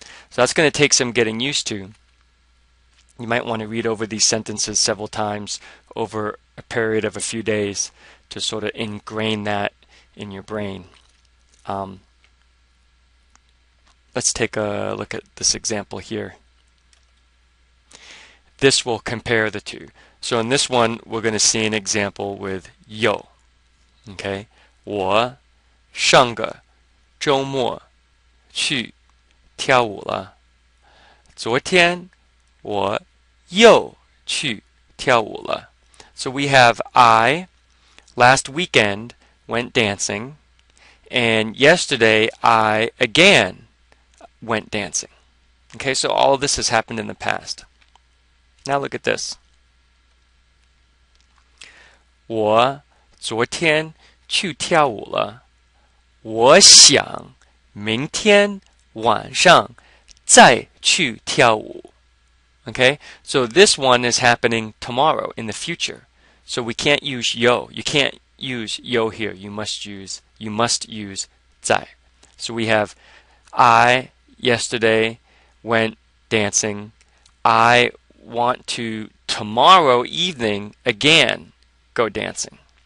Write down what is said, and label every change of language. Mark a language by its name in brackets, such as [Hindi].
[English] So that's going to take some getting used to. You might want to read over these sentences several times over a period of a few days to sort of ingrain that in your brain. Let's take a look at this example here. This will compare the two. So in this one, we're going to see an example with yo. [Chinese] Okay, 我上个周末去跳舞了。昨天我又去跳舞了。 [English] So we have I last weekend went dancing, and yesterday I again went dancing. Okay, so all of this has happened in the past. Now look at this. [Chinese] 我昨天去跳舞了。我想明天晚上再去跳舞。 [English] Okay, so this one is happening tomorrow in the future. So we can't use yo. You can't use yo here. You must use 在. So we have I yesterday went dancing. I want to tomorrow evening again go dancing.